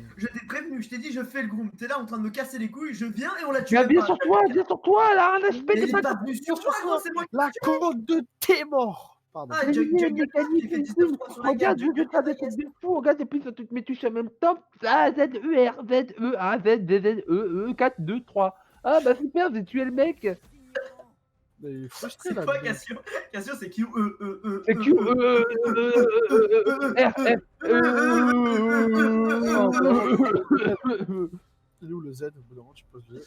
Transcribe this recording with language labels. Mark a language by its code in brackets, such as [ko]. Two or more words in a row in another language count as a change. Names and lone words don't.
[fr] Je t'ai prévenu, je t'ai dit, je fais le groom. T'es là en train de me casser les couilles, je viens et on la tue. Viens, même viens pas. sur toi, elle a un HP, Mais t'es il est pas pas venu sur toi, gros, c'est moi qui La compte de tes morts. Pardon. Ah, Jungle qui fait 19-3 sur la gueule. Regarde, je vais faire des trucs de fou. Regarde, et puis ça toutes mes touches en même temps. A, Z, E, R, Z, E, A, Z, D, Z, E, 4, 2, 3. Ah, bah super, j'ai tué le mec. Mais il est frustré C'est là. quoi Cassio? Cassio, c'est Q, C'est Q, R, F, Il est où le Z? Au bout d'un moment, tu poses le Z.